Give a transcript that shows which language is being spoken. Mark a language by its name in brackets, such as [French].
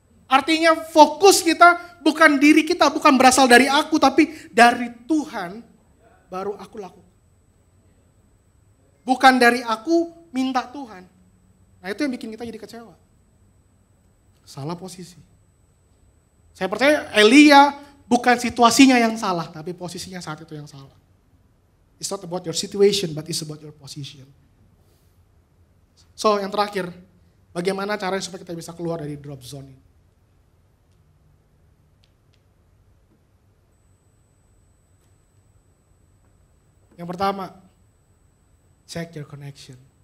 [Indonesian] Artinya fokus kita bukan diri kita, bukan berasal dari aku, tapi dari Tuhan baru aku lakukan. Bukan dari aku minta Tuhan. Nah itu yang bikin kita jadi kecewa. Salah posisi. Saya percaya Elia bukan situasinya yang salah, tapi posisinya saat itu yang salah. [English] It's not about your situation, but it's about your position. [Indonesian] So yang terakhir, bagaimana caranya supaya kita bisa keluar dari drop zone ini? Yang pertama, [English] check your connection.